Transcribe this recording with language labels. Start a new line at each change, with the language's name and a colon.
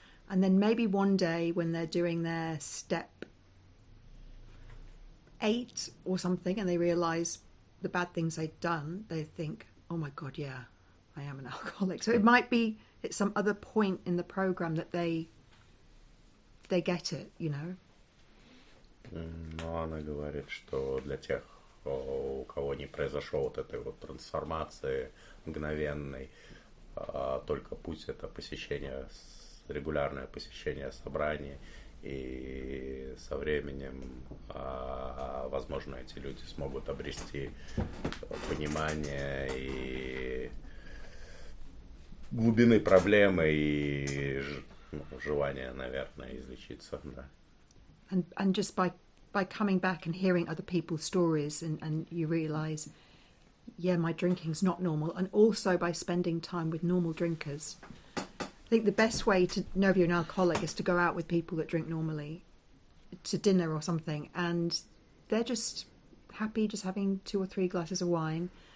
English: And then maybe one day when they're doing their step 8 or something and they realise the bad things they've done, they think, oh my God, yeah, I am an alcoholic. So it might be at some other point in the program that they get it,
Russian: Но она говорит, что для тех, у кого не произошел вот этой вот трансформации мгновенной, только путь — это регулярное посещение собраний, и со временем, возможно, эти люди смогут обрести понимание и глубины проблемы и желание, наверное, излечиться, да.
English: And just by by coming back and hearing other people's stories, and you realise, yeah, my drinking's not normal, and also by spending time with normal drinkers. I think the best way to know if you're an alcoholic is to go out with people that drink normally, to dinner or something, and they're just happy just having 2 or 3 glasses of wine.